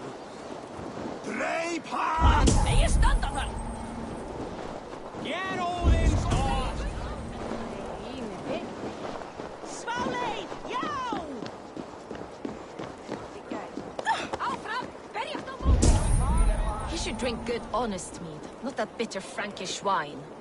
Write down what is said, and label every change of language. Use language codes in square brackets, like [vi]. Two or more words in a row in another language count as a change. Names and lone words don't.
[is] Dreip hann! Megi standa þar! Get Óðins orð! Sváleið, já! Áfram! Berjast á móti! [en] He should drink good, honest mead, not that bitter Frankish wine.